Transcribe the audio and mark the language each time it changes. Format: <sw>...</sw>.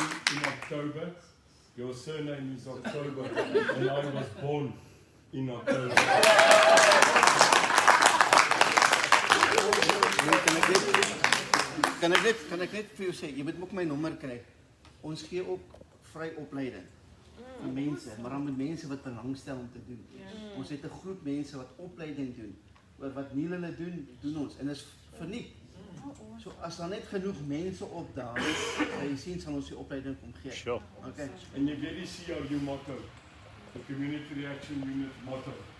<en>In October, your surname is October, and I was born in October.</en> <af>Kan ek net vir jou sê, jy moet ook my nommer kry. Ons gee ook vry opleiding vir mense, maar dan met mense wat belangstel om te doen. Ons het 'n groep mense wat opleiding doen oor wat nie hulle doen ons en is verniet. So as daar net genoeg mense op daar is, jy sien sal ons die opleiding kom gee.</af> <en>Sure. Okay. And you get the CRU motto, the Community Reaction Unit motto.</en>